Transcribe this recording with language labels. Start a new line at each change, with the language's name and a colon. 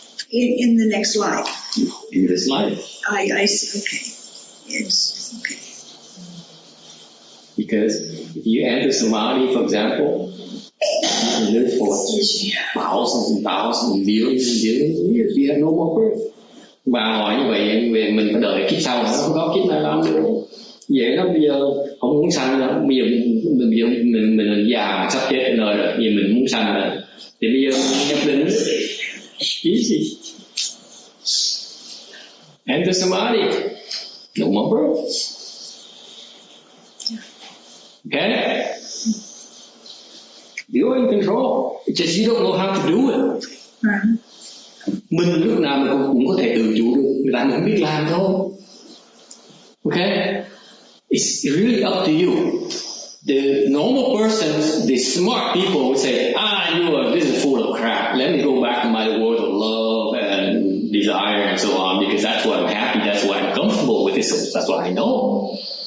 English: In the next life. In this life. I see. Okay. Yes. Okay. Because if you enter samadhi, for example, you can live for thousands and thousands, billions and billions of years. You have no more birth.
Vietnamese: Bà hỏi như vậy, mình phải đợi kiếp sau, không có kiếp nào làm được. Vậy đó, bây giờ không muốn sanh nữa, bây giờ mình già sắp chết đến nơi rồi, vì mình muốn sanh rồi, thì bây giờ nhập định easy.
English: Enter samadhi, no more birth. Okay? You're in control. It's just you don't know how to do it.
Vietnamese: Mình lúc nào mình cũng có thể tự chủ được, người ta không biết làm thôi.
English: Okay? It's really up to you. The normal persons, the smart people would say, this is full of crap. Let me go back to my world of love and desire and so on, because that's why I'm happy, that's why I'm comfortable with this, that's what I know.